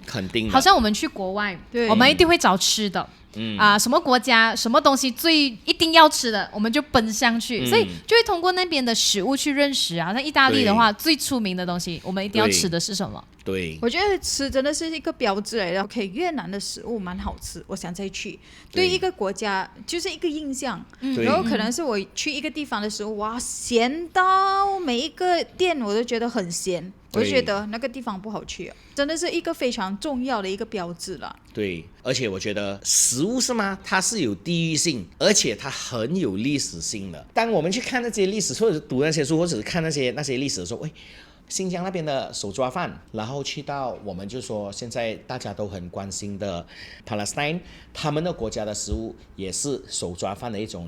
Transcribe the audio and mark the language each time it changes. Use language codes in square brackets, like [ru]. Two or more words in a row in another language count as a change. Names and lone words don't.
[zh] 肯定的，好像我們去國外，我們一定會找吃的。什麼國家什麼東西最一定要吃的，我們就奔向去，所以就會通過那邊的食物去認識啊。像意大利的話，最出名的東西，我們一定要吃的是什麼？对，我觉得吃真的是一個標誌來的。OK， 越南的食物蠻好吃，我想再去。對一個國家就是一個印象，然後可能是我去一個地方的時候，哇，鹹到每一個店我都覺得很鹹，我就覺得那個地方不好去，真的是一個非常重要的一個標誌了。對，而且我覺得食物是嗎？它是有地域性，而且它很有歷史性的。當我們去看那些歷史，或者是讀那些書，或者是看那些歷史的時候，新疆那邊的手抓飯，然後去到我們就說現在大家都很關心的 Palestine， 他們的國家的食物也是手抓飯的一種。